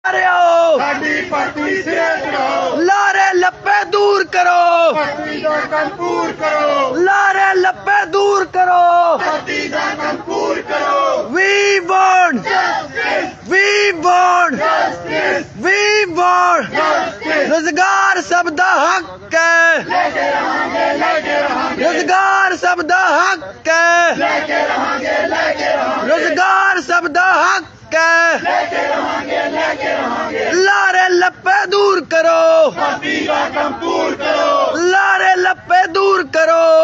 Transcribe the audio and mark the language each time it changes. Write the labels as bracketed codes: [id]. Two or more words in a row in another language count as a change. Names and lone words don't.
[pa] ਲਾਰੇ ਲੱਪੇ ਦੂਰ ਕਰੋ, ਲਾਰੇ ਲੱਪੇ ਦੂਰ ਕਰੋ। [en] We want, we want, we want। [pa] ਰੁਜ਼ਗਾਰ ਸਭਦਾ ਹੱਕ ਹੈ, ਰੁਜ਼ਗਾਰ ਸਭਦਾ ਹੱਕ ਹੈ, ਰੁਜ਼ਗਾਰ ਸਭਦਾ ਹੱਕ ਹੈ। ਲਾਰੇ ਲੱਪੇ ਦੂਰ ਕਰੋ, ਲਾਰੇ ਲੱਪੇ ਦੂਰ ਕਰੋ।